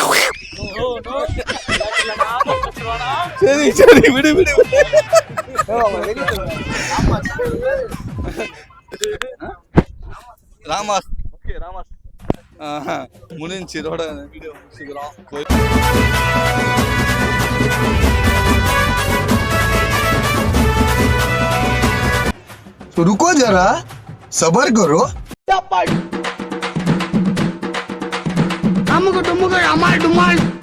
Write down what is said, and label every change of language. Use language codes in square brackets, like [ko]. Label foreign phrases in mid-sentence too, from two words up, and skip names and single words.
[ta] சரி விடு. ராமாஸ் ஓகே ராமாஸ் முடிஞ்சு இதோட வீடியோ முடிச்சுக்கிறோம். [hi] रुको जरा सबर करो. अमुक टुमुक अमाल डुमाल.